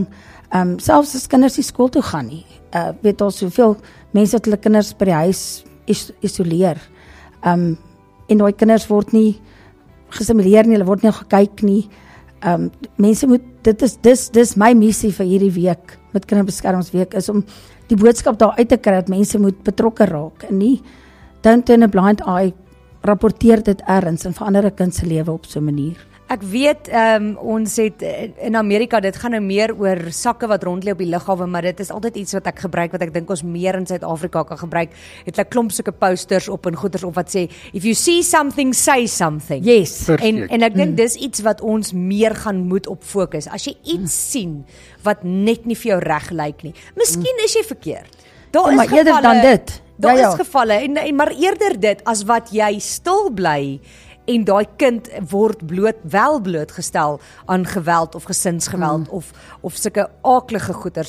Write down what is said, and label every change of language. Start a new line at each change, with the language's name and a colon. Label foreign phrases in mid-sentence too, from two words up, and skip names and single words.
Afrikaans: Selfs as kinders nie skool toe gaan nie. Weet ons soveel mense wat hulle kinders by die huis isoleer. En daai kinders word nie gesimuleer nie, hulle word nie gekyk nie. Mense moet, dis my missie vir hierdie week, met Kinderbeskermingsweek, is om die boodskap daar uit te kry, dat mense moet betrokke raak, en nie,
English: don't turn a blind eye,
Afrikaans: rapporteer dit ergens, en verander 'n kind se lewe op so 'n manier. Ek weet, ons het in Amerika, dit gaan nou meer oor sakke wat rondlê op die lughawe, maar dit is altyd iets wat ek gebruik, wat ek dink ons meer in Suid-Afrika kan gebruik, het hulle klomp sulke posters op en goeders op wat sê,
English: if you see something, say something. Yes.
Afrikaans: En ek dink dis iets wat ons meer gaan moet op fokus. As jy iets sien, wat net nie vir jou reg lyk nie, miskien is jy verkeerd. Daar is maar eerder gevalle, dan dit. Daar Ja. is gevalle, maar eerder dit, as wat jy stil bly, en daai kind word blootgestel aan geweld of gesinsgeweld of sulke aaklige goeters.